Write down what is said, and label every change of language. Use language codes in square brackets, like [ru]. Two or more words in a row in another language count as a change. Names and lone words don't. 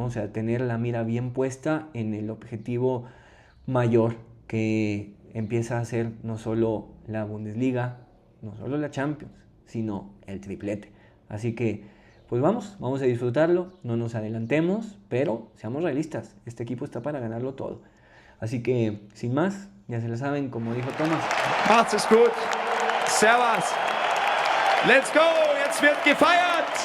[es] O sea, tener la mira bien puesta en el objetivo mayor que empieza a ser no solo la Bundesliga, no solo la Champions, sino el triplete. Así que pues vamos a disfrutarlo, no nos adelantemos, pero seamos realistas, este equipo está para ganarlo todo. Así que, sin más, ya se lo saben, como dijo Thomas. [de] Macht's es gut. Servus. [en] Let's go. [de] Jetzt wird gefeiert.